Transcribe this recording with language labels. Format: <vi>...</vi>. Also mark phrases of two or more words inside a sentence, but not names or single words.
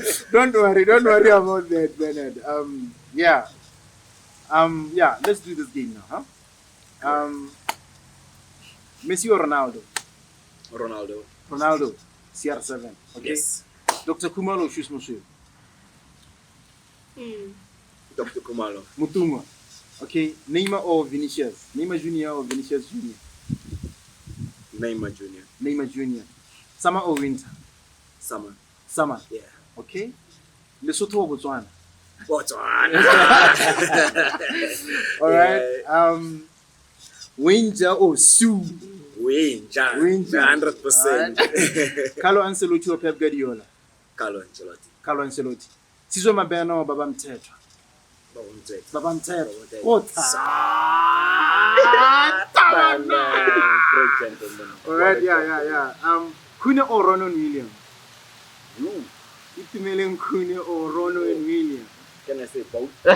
<en>Don't worry about that, Bernard. Let's do this game now, huh? Messi or Ronaldo? Ronaldo. Ronaldo, CR7. Okay. Yes. Dr. Kumalo, choose monsieur. Dr. Kumalo. Mutuma. Okay. Neymar or Vinicius? Neymar Junior or Vinicius Junior? Neymar Junior. Neymar Junior. Summer or winter? Summer. Summer. Yeah. Okay. Lesotho or Botswana? Botswana. All right. Winter or Sue? Winter. 100%. Carlo Ancelotti or Pep Guardiola? Carlo Ancelotti. Carlo Ancelotti. Sizwe Mabena or Baba Mthethwa? Baba Mthethwa. Great gentleman. All right, yeah. Kune or Ronan Williams? Itimeleng Kune or Ronan Williams? Can I say both?</en>